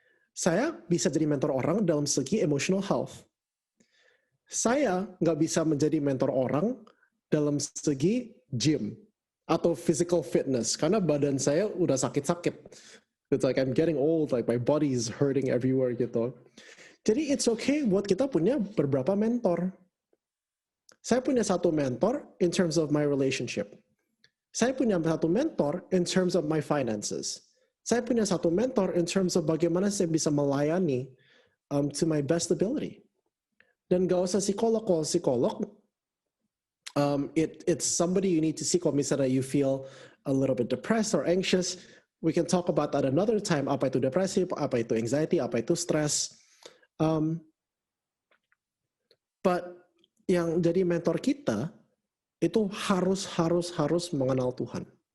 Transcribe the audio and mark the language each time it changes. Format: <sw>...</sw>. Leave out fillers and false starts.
<id>Saya bisa jadi mentor orang dalam segi emotional health. Saya nggak bisa menjadi mentor orang dalam segi gym atau physical fitness karena badan saya udah sakit-sakit.</id> <en>It's like I'm getting old, like my body is hurting everywhere gitu.</en> <id>Jadi</id> <en>it's okay</en> <id>buat kita punya beberapa mentor. Saya punya satu mentor</id> <en>in terms of my relationship.</en> <id>Saya punya satu mentor</id> <en>in terms of my finances.</en> <id>Saya punya satu mentor in terms of bagaimana saya bisa melayani</id> <en>to my best ability.</en> <id>Dan gak usah psikolog. Kalau psikolog,</id> <en>it's somebody you need to see.</en> <id>Kalau misalnya</id> <en>you feel a little bit depressed or anxious, we can talk about that another time.</en> <id>Apa itu depresi, apa itu anxiety, apa itu stress.</id> <en>But</en> <id>yang jadi mentor kita itu harus mengenal Tuhan.</id>